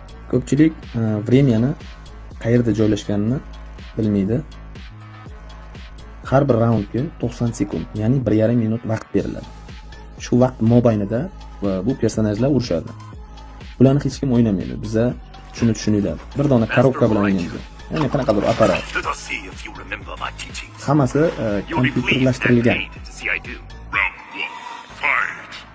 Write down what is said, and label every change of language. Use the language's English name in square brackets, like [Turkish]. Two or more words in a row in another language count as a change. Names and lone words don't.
[Uzbek] Ko'pchilik vremyani qayerda joylashganini bilmaydi. Har bir raundga 90 sekund, ya'ni 1,5 minut vaqt beriladi. Shu vaqt mobaynida bu personajlar urushadi. Bularni hech kim o'ynamaydi. Biza shuni tushuninglar. Bir dona korobka bilan o'ynaymiz. Ya'ni qanaqadir apparat. [English] Let us see if you remember my teachings. [Uzbek] Hammasi [English] You'll be pleased and [Uzbek] kompyuterlashtirilgan. [English] paid to see I do. Round 1. Fight.